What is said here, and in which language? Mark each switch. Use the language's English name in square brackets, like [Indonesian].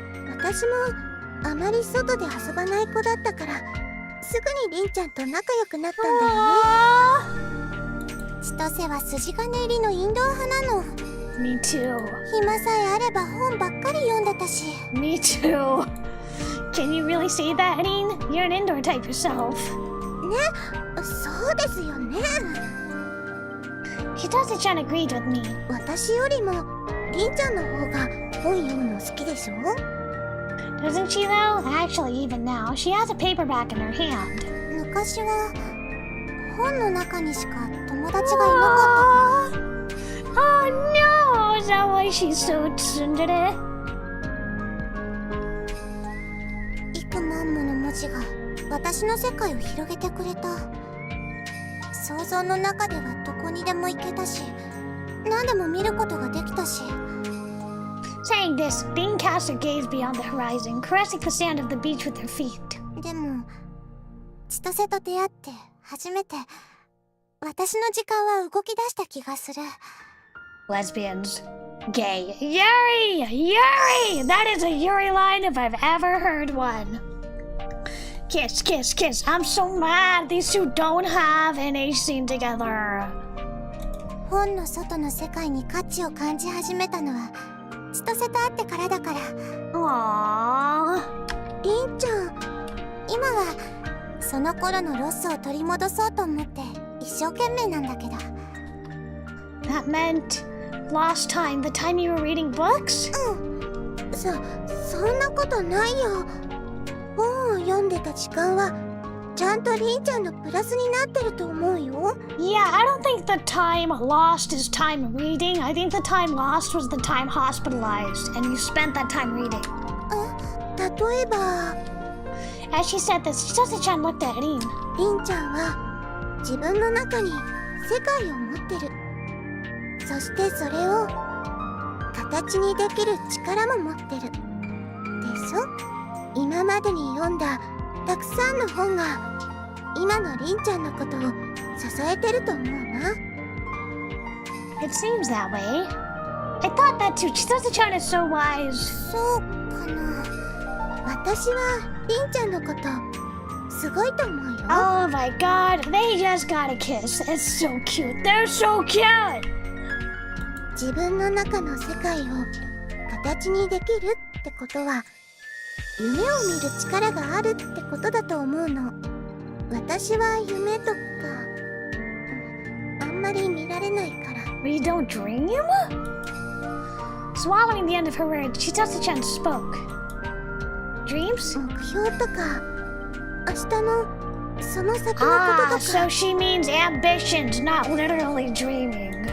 [Japanese] 私もあまり外で遊ばない子だったからすぐにりんちゃんと仲良くなったんだよね。千歳は筋金入りのインドア派なの。 [English] Me too. [Japanese] 暇さえあれば本ばっかり読んでたし。 [English] Me too. Can you really say that, Rin? You're an indoor type yourself. [Japanese] ね、そうですよね。 [English] Chitose-chan agreed with me. [Japanese] 私よりもりんちゃんの方が本読むの好きでしょ？ [English] Doesn't she though? Actually, even now, she has a paperback in her hand. [Japanese] 昔は本の中にしか友達がいなかったから。 [English] Oh no! Is that why she's so tsundere? [Japanese] 幾万もの文字が私の世界を広げてくれた。想像の中ではどこにでも行けたし、何でも見ることができたし。 [English] Saying this, Rin cast her gaze beyond the horizon, caressing the sand of the beach with her feet. [Japanese] でも千歳と出会って初めて私の時間は動き出した気がする。 [English] Lesbians. Gay. Yuri! Yuri! That is a Yuri line if I've ever heard one. Kiss, kiss, kiss. I'm so mad these two don't have any scene together. [Japanese] 本の外の世界に価値を感じ始めたのは千歳と会ってからだから。 [English] Aww. [Japanese] りんちゃん、今はその頃のロスを取り戻そうと思って一生懸命なんだけど。 [English] That meant lost time, the time you were reading books? [Japanese] そんなことないよ。本を読んでた時間はちゃんとりんちゃんのプラスになってると思うよ。 [English] Yeah, I don't think the time lost is time reading. I think the time lost was the time hospitalized, and you spent that time reading. [Japanese] 例えば [English] As she said this, Chitose-chan looked at Rin. [Japanese] りんちゃんは自分の中に世界を持ってる。そしてそれを形にできる力も持ってるでしょ。今までに読んだたくさんの本が今のりんちゃんのことを支えてると思うな。 [English] It seems that way. I thought that too. Chitose-chan is so wise. [Japanese] そうかな。私はりんちゃんのことすごいと思うよ。 [English] Oh my god, they just got a kiss. It's so cute. They're so cute. [Japanese] 自分の中の世界を形にできるってことは夢を見る力があるってことだと思うの。私は夢とかあんまり見られないから。 [English] We don't dream? Swallowing the end of her words, Chitose-chan spoke. Dreams? [Japanese] 目標とか明日のその先のことと [English] Ah, [Japanese] か。 [English] so she means ambitions, not literally dreaming.